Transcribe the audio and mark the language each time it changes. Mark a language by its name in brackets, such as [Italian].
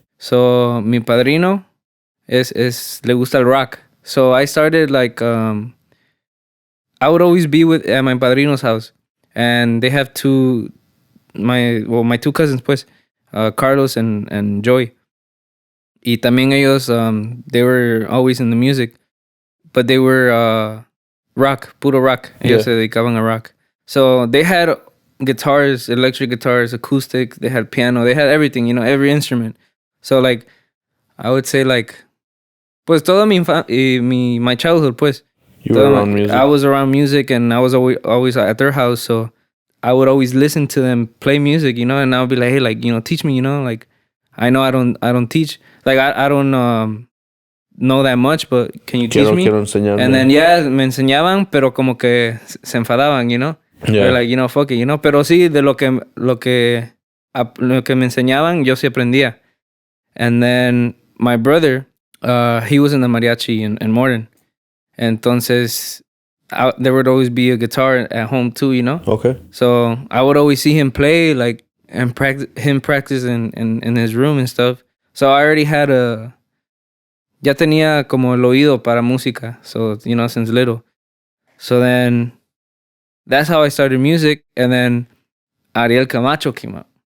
[Spanish] So mi padrino le gusta el rock. [English] So I started like I would always be at my padrino's house, and they have my two cousins, pues, Carlos and Joy. Y también ellos, they were always in the music, but they were rock, puro rock. Ellos se dedicaban a rock. So they had guitars, electric guitars, acoustic, they had piano, they had everything, every instrument. So like, I would say like, pues toda my childhood, pues. You were around music. I was around music, and I was always at their house, so I would always listen to them play music, and I would be like, hey, like, teach me, like, I know I don't teach. Like, I don't know that much, but can you teach me? [Spanish] Quiero enseñarme. And then, me enseñaban, pero como que se enfadaban, [English] Yeah. [Spanish] They're like, fuck it, Pero sí, de lo que me enseñaban, yo sí aprendía. [English] And then my brother, he was in the mariachi in Morden. Entonces, there would always be a guitar at home too, Okay. So I would always see him play, like, and practice in his room and stuff. [Spanish] So I already had ya tenía como el oído para música. [English] So, since little. So then, that's how I started music. And then Ariel Camacho came out.